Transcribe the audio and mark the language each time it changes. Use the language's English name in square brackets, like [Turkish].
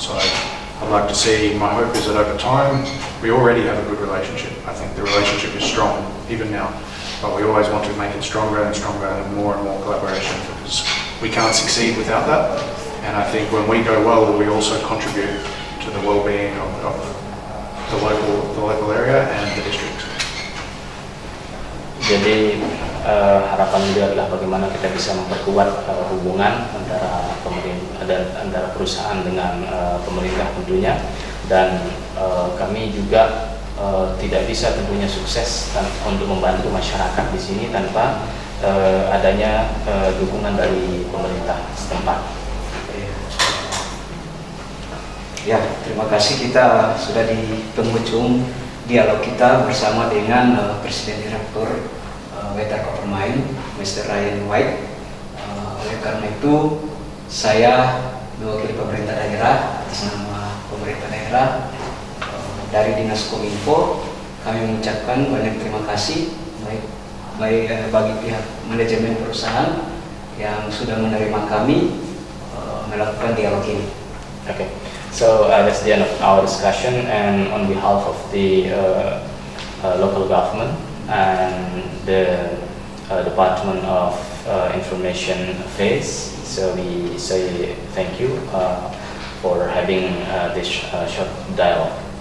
[English] So I'd like to see, my hope is that over time, we already have a good relationship. I think the relationship is strong, even now. but we always want to make it stronger and stronger and more collaboration, because we can't succeed without that. And I think when we go well, we also contribute to the well-being of the local area and the district. [Indonesian] Jadi harapan beliau adalah bagaimana kita bisa memperkuat hubungan antara pemerintah dan antara perusahaan dengan pemerintah tentunya, dan kami juga tidak bisa tentunya sukses untuk membantu masyarakat di sini tanpa adanya dukungan dari pemerintah setempat. Ya, terima kasih, kita sudah di penghujung dialog kita bersama dengan Presiden Direktur Wetar Coppermine, Mr. Ryan White. Oleh karena itu, saya mewakili pemerintah daerah atas nama pemerintah daerah dari Dinas Kominfo, kami mengucapkan banyak terima kasih baik bagi pihak manajemen perusahaan yang sudah menerima kami melakukan dialog ini. [English] Okay. So that's the end of our discussion, and on behalf of the local government and the Department of Information Affairs, so we say thank you for having this short dialogue.